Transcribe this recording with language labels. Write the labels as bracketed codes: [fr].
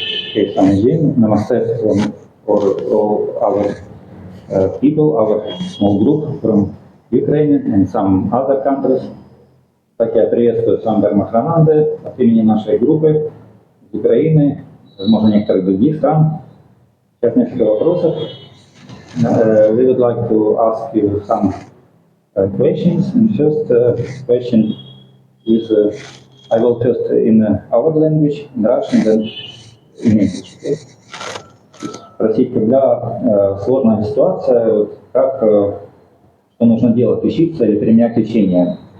[en] Okay, Swamiji, namaste from all our people, our small group from Ukraine and some other countries. [ru] Так я приветствую сам Дharmachananda от имени нашей группы из Украины, возможно, некоторых других стран. Сейчас несколько вопросов. [en] We would like to ask you some questions. And first question is, I will first in our language, in Russian, then in English. Okay? [ru] Спросить, когда сложная ситуация, вот, как, что нужно делать, учиться или применять лечение.